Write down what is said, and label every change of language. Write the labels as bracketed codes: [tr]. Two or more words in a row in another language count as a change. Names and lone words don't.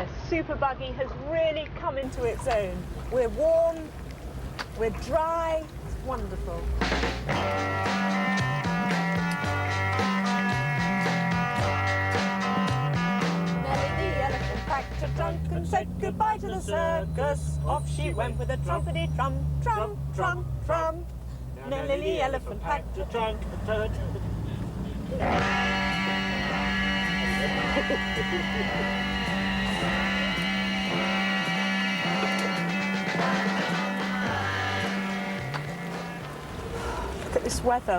[en] Super Buggy has really come into its own. We're warm, we're dry, it's wonderful. Nelly the elephant packed a trunk and said goodbye to the circus. Off she went with a trumpety trum, trum, trum, trum. Nelly the elephant packed a trunk. Look at this weather.